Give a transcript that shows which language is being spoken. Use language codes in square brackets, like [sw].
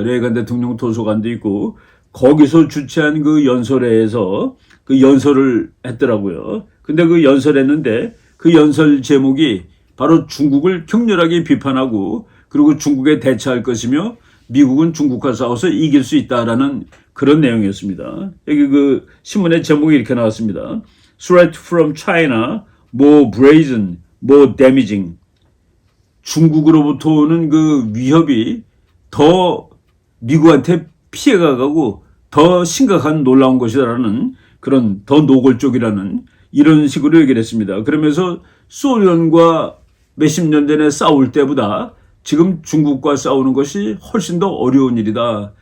[ko] 레이간 대통령 도서관도 있고 거기서 주최한 그 연설회에서 그 연설을 했더라고요. 근데 그 연설했는데 그 연설 제목이 바로 중국을 격렬하게 비판하고 그리고 중국에 대처할 것이며 미국은 중국과 싸워서 이길 수 있다라는 그런 내용이었습니다. 여기 그 신문의 제목이 이렇게 나왔습니다. [en] Threat from China, more brazen, more damaging. [ko] 중국으로부터 오는 그 위협이 더 미국한테 피해가 가고 더 심각한 놀라운 것이라는 그런 더 노골적이라는 이런 식으로 얘기를 했습니다. 그러면서 소련과 몇십 년 전에 싸울 때보다 지금 중국과 싸우는 것이 훨씬 더 어려운 일이다.